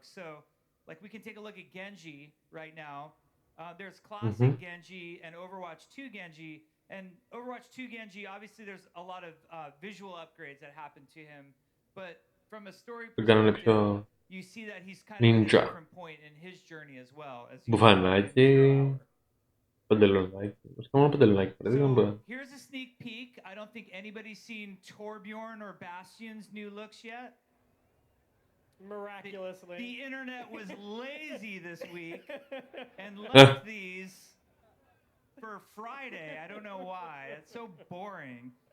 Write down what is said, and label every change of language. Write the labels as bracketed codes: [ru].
[en] So, like, we can take a look at Genji right now. There's classic Genji and Overwatch 2 Genji. And Overwatch 2 Genji, obviously there's a lot of visual upgrades that happened to him. But from a story perspective, you see that he's kind of at a different point in his journey as well. [el] Μπουφανάκι, παντελονάκι. Μόνο παντελονάκι. [en] Here's a sneak peek. I don't think anybody's seen Torbjorn or Bastion's new looks yet. Miraculously. The internet was lazy this week and left these for Friday. I don't know why. It's so boring.